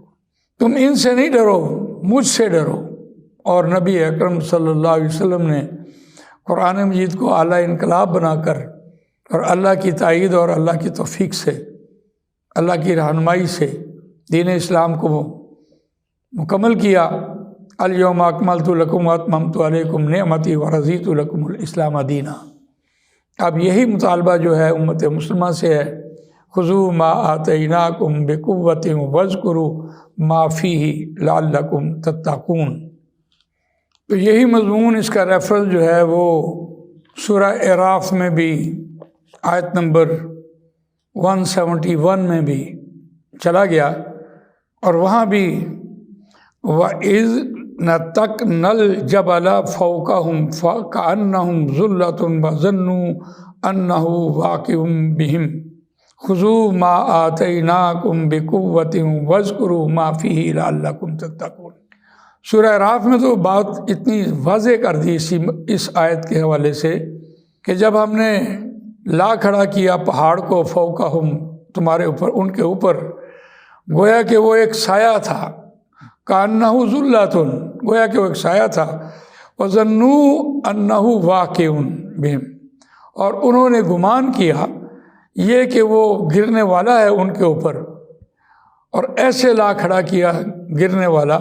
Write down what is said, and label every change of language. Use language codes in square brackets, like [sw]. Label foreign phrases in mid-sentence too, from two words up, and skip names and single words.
[hi] तुम इनसे नहीं डरो, मुझसे डरो। और नबी अकरम [ar] صلى الله عليه وسلم [hi] ने कुरान मजीद को आला इनकलाब बनाकर और अल्लाह की ताईद और अल्लाह की तौफीक से, अल्लाह की रहनुमाई से दीन इस्लाम को मुकम्मल किया। [ar] اليوم أكملت لكم وأتممت عليكم نعمتي ورضيت لكم الإسلام دينا. [hi] अब यही मुतालबा जो है उम्मत मुस्लिमा से है, [ar] خذوا ما آتيناكم بقوة واذكروا ما فيه لعلكم تتقون. [hi] तो यही मज़मून, इसका रेफरेंस जो है वो सूरह एराफ में भी आयत नंबर 171 में भी चला गया, और वहाँ भी [ar] وإذ نتقنا الجبل فوقهم كأنه ظلة وظنوا أنه واقع بهم خذوا ما آتيناكم بقوة واذكروا ما فيه لعلكم تتقون. [hi] सूरह अराफ में तो बात इतनी वाज़े कर दी इस आयत के हवाले से कि जब हमने ला खड़ा किया पहाड़ को, फ़ौक़हुम, तुम्हारे ऊपर, उनके ऊपर, गोया कि वो एक साया था, [ar] كأنه ظلة, [hi] गोया कि वो एक साया था, [ar] وظنوا أنه واقع بهم, [hi] और उन्होंने गुमान किया ये कि वो गिरने वाला है उनके ऊपर, और ऐसे ला खड़ा किया गिरने वाला।